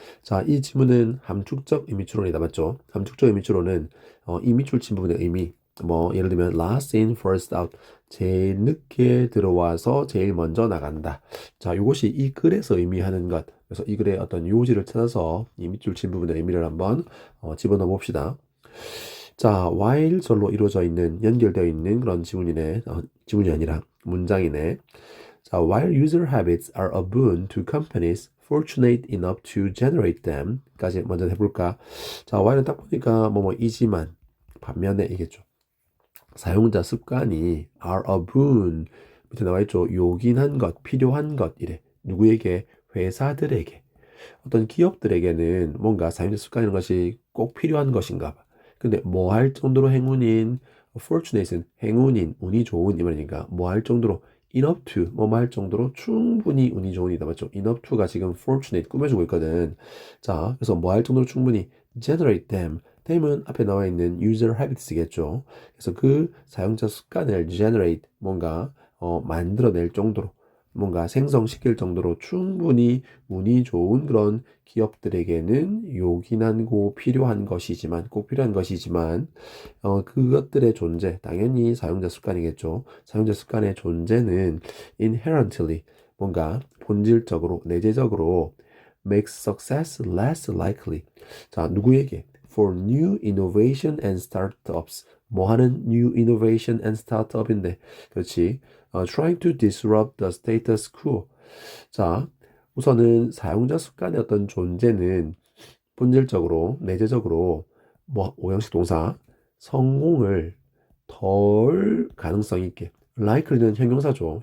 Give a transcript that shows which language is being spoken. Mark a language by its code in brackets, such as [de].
[ko] 자, 이 지문은 함축적 의미추론이다. 맞죠? 함축적 의미추론은 이미출 친부분의 의미, 뭐 예를 들면 [en] last in first out, [ko] 제일 늦게 들어와서 제일 먼저 나간다. 자, 이것이 이 글에서 의미하는 것. 그래서 이 글의 어떤 요지를 찾아서 이 밑줄 친 부분의 의미를 한번 집어넣어 봅시다. 자, while 절로 이루어져 있는, 연결되어 있는 그런 지문이네. 지문이 아니라 문장이네. [en] 자, while user habits are a boon to companies fortunate enough to generate them [ko] 까지 먼저 해볼까? 자, while은 딱 보니까 뭐이지만 반면에 이겠죠. 사용자 습관이 [en] are a boon [ko] 밑에 나와 있죠. 요긴한 것, 필요한 것 이래. 누구에게? 회사들에게. 어떤 기업들에게는 뭔가 사용자 습관이라는 것이 꼭 필요한 것인가 봐. 근데 뭐 할 정도로 행운인 fortunate은 행운인, 운이 좋은 이 말이니까 뭐 할 정도로 enough to 뭐 할 정도로 충분히 운이 좋은이다 맞죠? enough to가 지금 fortunate 꾸며주고 있거든. 자, 그래서 뭐 할 정도로 충분히 generate them. them은 앞에 나와 있는 user habits겠죠. 그래서 그 사용자 습관을 generate 뭔가 만들어낼 정도로 뭔가 생성시킬 정도로 충분히 운이 좋은 그런 기업들에게는 요긴하고 필요한 것이지만 꼭 필요한 것이지만 그것들의 존재 당연히 사용자 습관이겠죠. 사용자 습관의 존재는 inherently 뭔가 본질적으로 내재적으로 [en] makes success less likely. [ko] 자, 누구에게? [en] For new innovation and startups. [ko] 뭐 하는 [en] new innovation and startup [ko] 인데, 그렇지. [en] Trying to disrupt the status quo. [ko] 자, 우선은 사용자 습관의 어떤 존재는 본질적으로, 내재적으로, 뭐, 오형식 동사, 성공을 덜 가능성 있게, likely는 형용사죠.